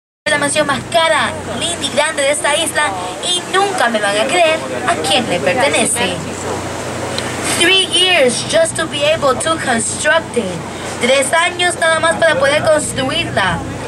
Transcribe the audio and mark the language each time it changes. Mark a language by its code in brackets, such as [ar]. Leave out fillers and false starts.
[es] La mansión más cara, linda y grande de esta isla, y nunca me van a creer a quién le pertenece. [en] 3 years just to be able to construct it. [es] 3 años nada más para poder construirla.